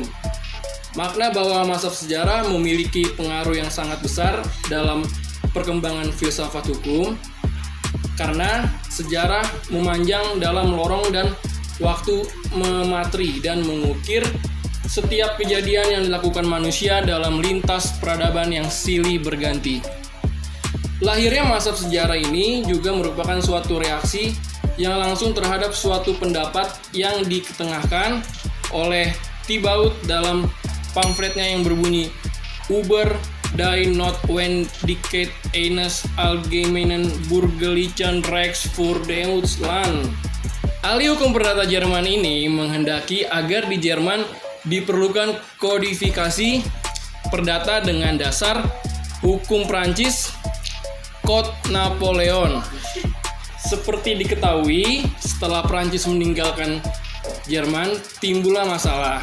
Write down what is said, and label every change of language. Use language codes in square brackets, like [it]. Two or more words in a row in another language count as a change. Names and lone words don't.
[id] Makna bahwa mazhab sejarah memiliki pengaruh yang sangat besar dalam perkembangan filsafat hukum karena sejarah memanjang dalam lorong dan waktu, memateri dan mengukir setiap kejadian yang dilakukan manusia dalam lintas peradaban yang silih berganti. Lahirnya mazhab sejarah ini juga merupakan suatu reaksi yang langsung terhadap suatu pendapat yang diketengahkan oleh Thibaut dalam pamfletnya yang berbunyi Über die Notwendigkeit eines allgemeinen bürgerlichen Rechts für Deutschland. Ahli hukum perdata Jerman ini menghendaki agar di Jerman diperlukan kodifikasi perdata dengan dasar hukum Prancis, Code Napoleon. Seperti diketahui, setelah Prancis meninggalkan Jerman, timbullah masalah.